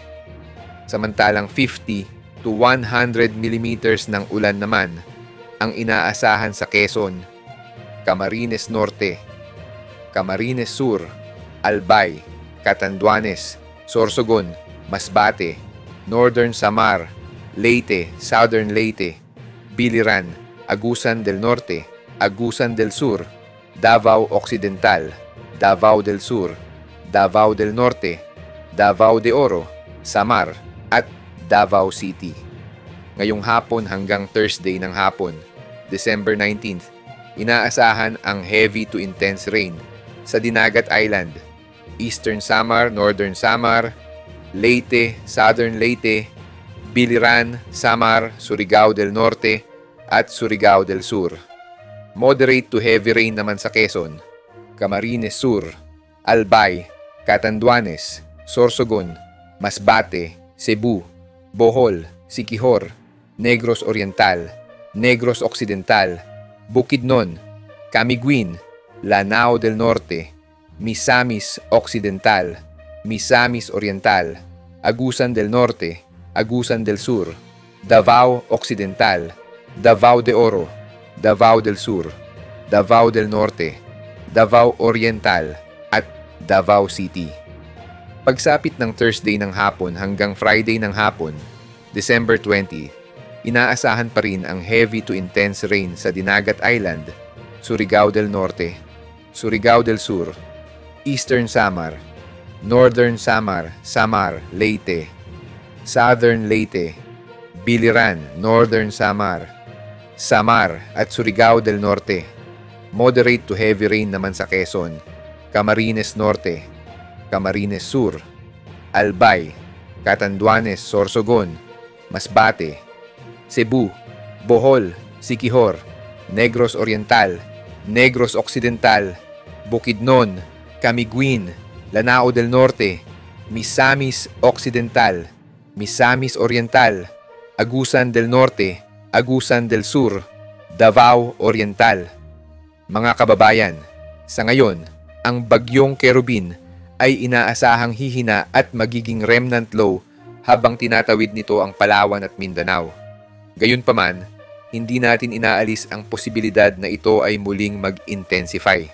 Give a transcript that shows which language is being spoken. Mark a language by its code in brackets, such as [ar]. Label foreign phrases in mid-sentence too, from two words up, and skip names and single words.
[tl] Samantalang 50 to 100 millimeters ng ulan naman ang inaasahan sa Quezon, Camarines Norte, Camarines Sur, Albay, Catanduanes, Sorsogon, Masbate, Northern Samar, Leyte, Southern Leyte, Biliran, Agusan del Norte, Agusan del Sur, Davao Occidental, Davao del Sur, Davao del Norte, Davao de Oro, Samar, at Davao City. Ngayong hapon hanggang Thursday ng hapon, December 19th, inaasahan ang [en] heavy to intense rain [tl] sa Dinagat Island, Eastern Samar, Northern Samar, Leyte, Southern Leyte, Biliran, Samar, Surigao del Norte, at Surigao del Sur. [en] Moderate to heavy rain [tl] naman sa Quezon, Camarines Sur, Albay, Catanduanes, Sorsogon, Masbate, Cebu, Bohol, Siquijor, Negros Oriental, Negros Occidental, Bukidnon, Camiguin, Lanao del Norte, Misamis Occidental, Misamis Oriental, Agusan del Norte, Agusan del Sur, Davao Occidental, Davao de Oro, Davao del Sur, Davao del Norte, Davao Oriental, at Davao City. Pagsapit ng Thursday ng hapon hanggang Friday ng hapon, December 20, inaasahan pa rin ang [en] heavy to intense rain [tl] sa Dinagat Island, Surigao del Norte, Surigao del Sur, Eastern Samar, Northern Samar, Samar, Leyte, Southern Leyte, Biliran, Northern Samar, Samar at Surigao del Norte. [en] Moderate to heavy rain [tl] naman sa Quezon, Camarines Norte, Camarines Sur, Albay, Catanduanes, Sorsogon, Masbate, Cebu, Bohol, Siquijor, Negros Oriental, Negros Occidental, Bukidnon, Camiguin, Lanao del Norte, Misamis Occidental, Misamis Oriental, Agusan del Norte, Agusan del Sur, Davao Oriental. Mga kababayan, sa ngayon, ang bagyong Kerubin ay inaasahang hihina at magiging [en] remnant low [tl] habang tinatawid nito ang Palawan at Mindanao. Gayunpaman, hindi natin inaalis ang posibilidad na ito ay muling mag-intensify.